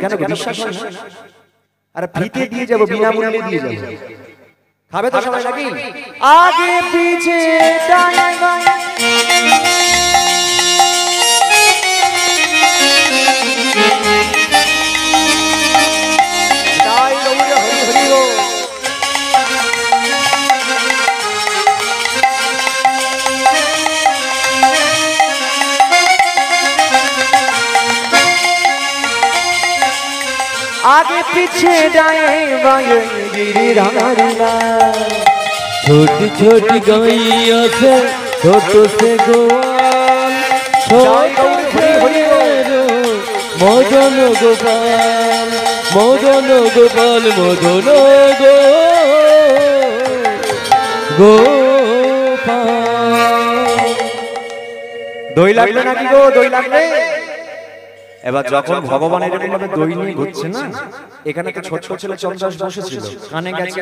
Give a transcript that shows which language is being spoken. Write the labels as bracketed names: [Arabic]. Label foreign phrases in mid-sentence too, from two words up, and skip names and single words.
[Bangla] কেন? বিশ্বাস হয় না। আর ফ্রিতে দিয়ে যাবো, বিনামূল্যে দিয়ে যাবো। খাবে তো সবাই নাকি? আগে পিছে ডানে বাঁয়ে, জয় গৌর হরি হরি গো। [Hindi] आगे पीछे दाएं बाएं गिरिधर लाल। छोटी छोटी गैया से छोट से गोवाल, छोट से मेरो मदन गोपाल। मदन गोपाल मदन गोपाल। [Bangla] দই লাগবে নাকি গো? দই লাগবে? এবার যখন ভগবান এরকম ভাবে দই নিয়ে ঘুরছে না, এখানে তো ছোট ছেলে চন্দ্রহাস বসেছিল, কানে গেছে।